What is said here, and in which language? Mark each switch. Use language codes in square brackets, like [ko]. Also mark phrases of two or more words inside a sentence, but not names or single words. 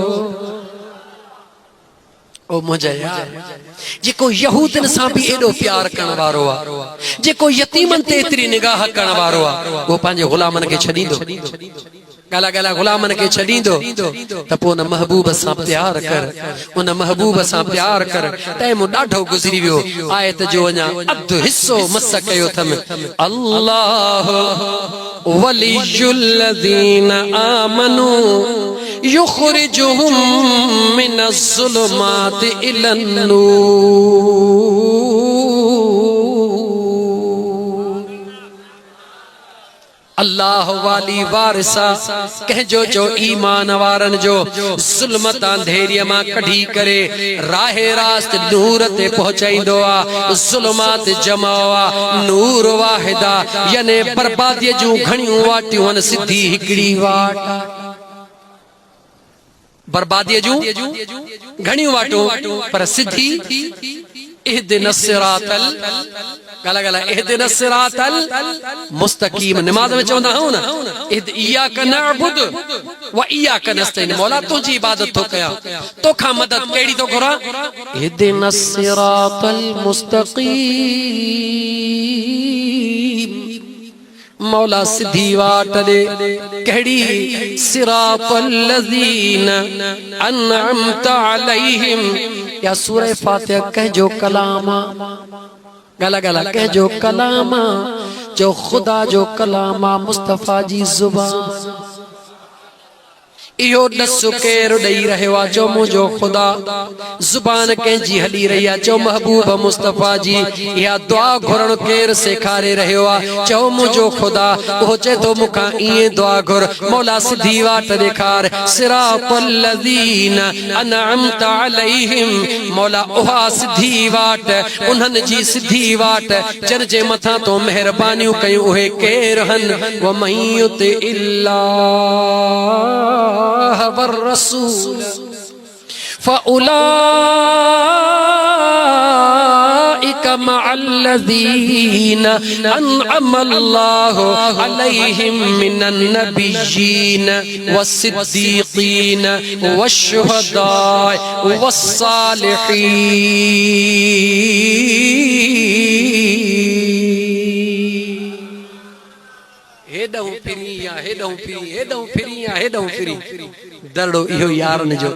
[sd] ओ मुझे यार जेको यहूदन सां भी एडो प्यार करण वारो आ, जेको यतीमन ते एतरी निगाह करण वारो आ, वो पंहिंजे गुलामन खे छॾींदो, गाला गाला गुलामन के छॾींदो त पोइ उन महबूब सां प्यार कर, उन महबूब सां प्यार कर। टाइम ॾाढो गुज़री वियो, आयत जो अञा अधु हिस्सो मस कयो थम, [ar] الله ولي الذين آمنوا يخرجهم من الظلمات إلى النور, [sd] अल्लाह वाली वारिसा कहजो जो ईमान वारन जो ज़ुल्मत अंधेरिया मां कढी करे राहे रास्त नूर ते पहुंचाईंदो आ, ज़ुल्मात जमावा नूर वाहिदा याने बर्बादी जूं घणियूं वाटियूं आहिनि, सिधी हिकड़ी वाट, बर्बादी जूं घणियूं वाटूं पर सिधी, [ar] اهدنا الصراط [sd] गाला गाला [ar] اهدنا الصراط المستقيم, [sd] नमाज में चवंदा आहियूं न [ar] إياك نعبد وإياك نستعين, [sd] मौला तुंहिंजी इबादत थो कयां तोखां मदद कहिड़ी थो घुरां, [ar] اهدنا الصراط المستقيم, [sd] मौला सिधी वाट दे कहिड़ी, [ar] صراط الذين أنعمت عليهم, [sd] या सूरह फातिहा कहजो कलामा, गला गला कहजो कलामा जो खुदा जो कलामा मुस्तफा जी जुबान, इहो ॾसु केरु ॾेई रहियो आहे, जो मुंहिंजो ख़ुदा ज़ुबान कंहिंजी हली रही आहे, चओ महबूब मुस्तफ़ा जी इहा दुआ घुरण केरु सेखारे रहियो आहे, चओ मुंहिंजो ख़ुदा, उहो चए थो मूंखां ईअं दुआ घुर, मौला सिधी वाट ॾेखार, [ar] صراط الذين أنعمت عليهم, [sd] मौला उहा सिधी वाट, उन्हनि जी सिधी वाट जिन जे मथां तो महिरबानियूं कयूं, उहे केरु हन, [ar] ومن يطع الله فأولئك مع الذين أنعم الله عليهم من النبيين والصديقين والشهداء والصالحين. [sd] हेॾऊं फिरी या हेॾऊं फिरी, हेॾऊं फिरी या हेॾऊं फिरी, दरड़ो इहो यारनि जो।